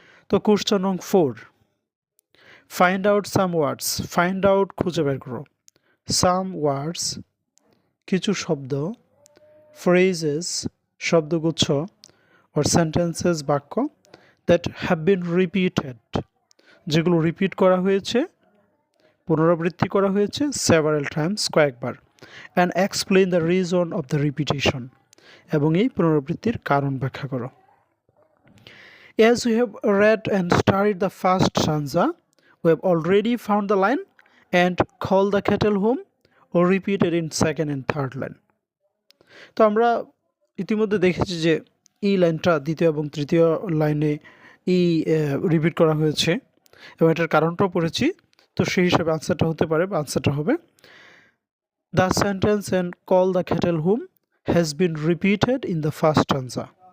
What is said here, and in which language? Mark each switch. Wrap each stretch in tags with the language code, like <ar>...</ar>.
<en>তো কোয়েশ্চন নং 4, find out some words, find out,</en> <bn>খুঁজে বের করো,</bn> <en>some words,</en> <bn>কিছু শব্দ,</bn> <en>phrases,</en> <bn>শব্দগুচ্ছ,</bn> <en>or sentences,</en> <bn>বাক্য,</bn> <en>that have been repeated,</en> <bn>যেগুলো রিপিট করা হয়েছে,</bn> <en>পুনরাবৃত্তি করা হয়েছে, সেভারাল টাইমস,</en> <bn>কয়েকবার,</bn> <en>and explain the reason of the repetition,</en> <bn>এবং এই পুনরাবৃত্তির কারণ ব্যাখ্যা করো।</bn> <en>As we have read and studied the first stanza, we have already found the line and call the cattle home, or repeated in second and third line.</en> <bn>তো আমরা ইতিমধ্যে দেখেছি যে এই লাইনটা দ্বিতীয় এবং তৃতীয় লাইনে রিপিট করা হয়েছে এবং এটার কারণটাও পড়েছি। তো সেই হিসাবে আনসারটা হতে পারে বা আনসারটা হবে</bn> <en>The sentence and call the cattle whom has been repeated in the first stanza.</en>